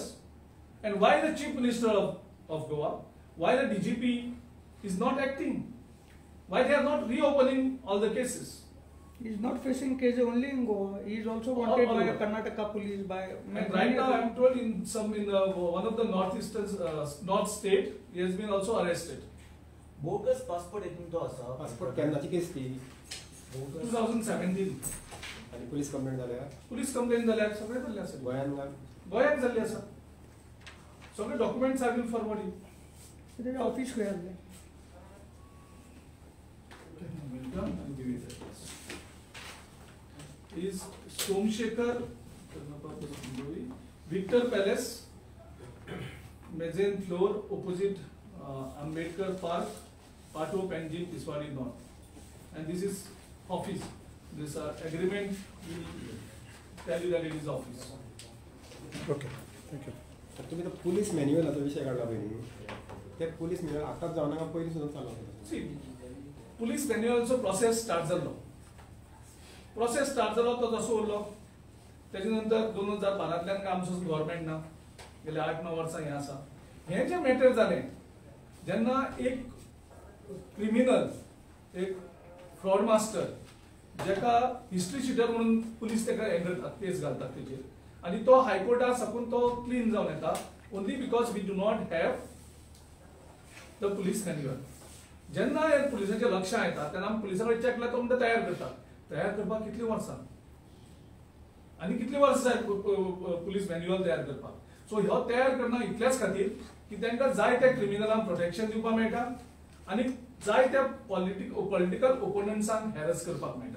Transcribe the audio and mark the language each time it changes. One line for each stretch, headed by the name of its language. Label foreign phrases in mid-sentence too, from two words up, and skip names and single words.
English: And why the Chief Minister of Goa, why the DGP is not acting? Why they are not reopening all the cases? He is not facing case only in Goa. He is also wanted by Karnataka police by. And right now, I am told in one of the north state, he has been also arrested.
Konkani: बोगस पासपोर्ट येतून तो आसा. पासपोर्ट केन्नाची केस ती 2017. आणि
English: police complaint
Konkani: जाल्या.
English: police complaint
Konkani: जाल्या सगळे जाल्ले आसा. गोंयांत जाल्ले आसा. सगळे
English: documents are been forward.
Konkani: तेजे ऑफिस खंय आसलें?
English: Is Somshekhar Victor Palace, mezzanine floor opposite Ambedkar Park, Pato Panjim, Tiswadi North. And this is office. This agreement will tell you that it is office. okay thank you.
Konkani: तर तुम्ही तो
English: police manual
Konkani: विशय काढला पयलीं. ते
English: police manual
Konkani: आतांच जावना काय पयलीं सुद्दां चालू आसा?
English: See, police manualचो process start जालो. process start
Konkani: जालो तो तसो उरलो. तेजे नंतर 2012तल्यान काय आमचो गव्हर्नमेंट ना. गेले 8-9 वर्सां हे आसा. हे जे मॅटर जालें जेन्ना एक क्रिमिनल, एक
English: fraud master,
Konkani: जेका
English: history sheeter
Konkani: म्हणून पुलीस तेका हे करतात, केस घालतात तेजेर, आनी तो हायकोर्टा साकून तो क्लीन जावन येता
English: only because we do not have the police manual.
Konkani: जेन्ना हे पुलिसांचें लक्षां येता तेन्ना आमी पुलिसा कडेन चॅक केल्यार तो म्हणटा तयार करतात. तयार करपाक कितली वर्सां आनी कितली वर्सां जाय
English: police manual
Konkani: तयार करपाक. सो ह्यो तयार करना इतल्याच खातीर की तांकां जाय त्या क्रिमिनलांक प्रोटेक्शन दिवपाक मेळटा आनी जाय त्या
English: political opponents
Konkani: हॅरस करपाक मेळटा.